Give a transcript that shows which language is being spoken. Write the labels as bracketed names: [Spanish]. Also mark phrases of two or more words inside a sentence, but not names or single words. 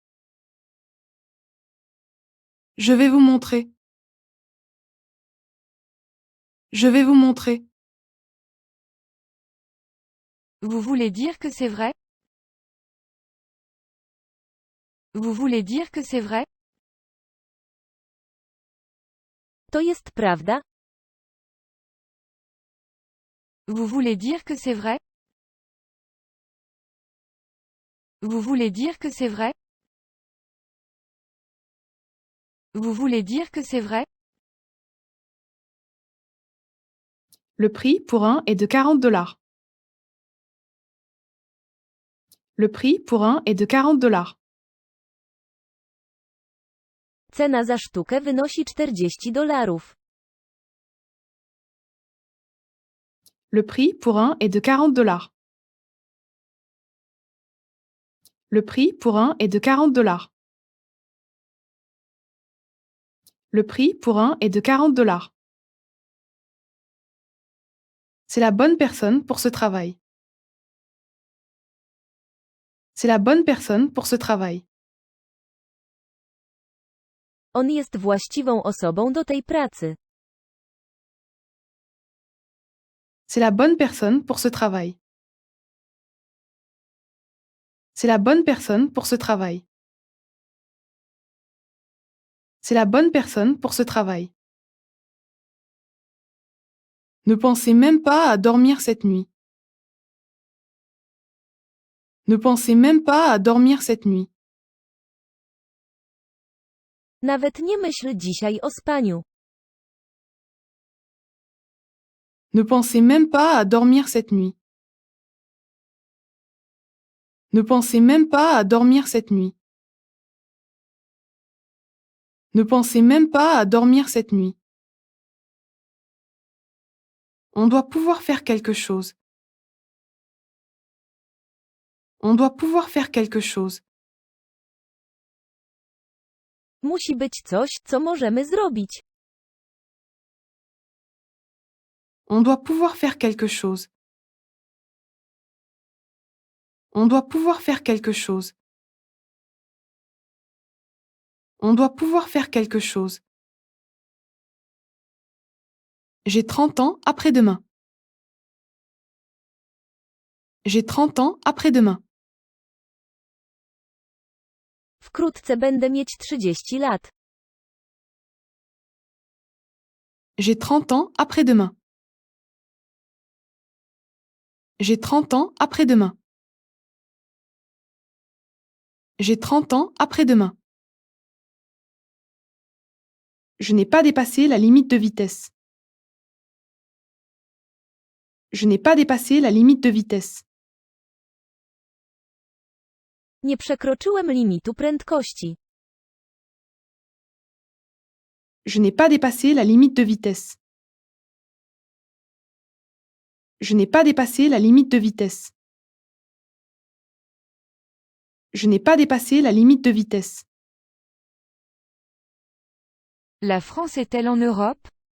[French] Je vais vous montrer. Je vais vous montrer. Vous voulez dire que c'est vrai? Vous voulez dire que c'est vrai? [Polish] To jest prawda? [French] Vous voulez dire que c'est vrai? Vous voulez dire que c'est vrai? Vous voulez dire que c'est vrai? Le prix pour un est de 40 $. Le prix pour un est de 40 $. [Polish] Cena za sztukę wynosi $40. [French] Le prix pour un est de 40 $. Le prix pour un est de 40 $. Le prix pour un est de 40 $. C'est la bonne personne pour ce travail. C'est la bonne personne pour ce travail. [Polish] On jest właściwą osobą do tej pracy. [French] C'est la bonne personne pour ce travail. C'est la bonne personne pour ce travail. C'est la bonne personne pour ce travail. Ne pensez même pas à dormir cette nuit. Ne pensez même pas à dormir cette nuit. [Polish] Nawet nie myśl dzisiaj o spaniu. [French] Ne pensez même pas à dormir cette nuit. Ne pensez même pas à dormir cette nuit. Ne pensez même pas à dormir cette nuit. On doit pouvoir faire quelque chose. On doit pouvoir faire quelque chose. [Polish] Musi być coś, co możemy zrobić. [French] On doit pouvoir faire quelque chose. On doit pouvoir faire quelque chose. On doit pouvoir faire quelque chose. J'ai 30 ans après-demain. J'ai 30 ans après-demain. [Polish] Wkrótce będę mieć 30 lat. [French] J'ai 30 ans après-demain. J'ai 30 ans après-demain. J'ai 30 ans après-demain. Je n'ai pas dépassé la limite de vitesse. Je n'ai pas dépassé la limite de vitesse. [Polish] Nie przekroczyłem limitu prędkości. [French] Je n'ai pas dépassé la limite de vitesse. Je n'ai pas dépassé la limite de vitesse. Je n'ai pas dépassé la limite de vitesse. La France est-elle en Europe?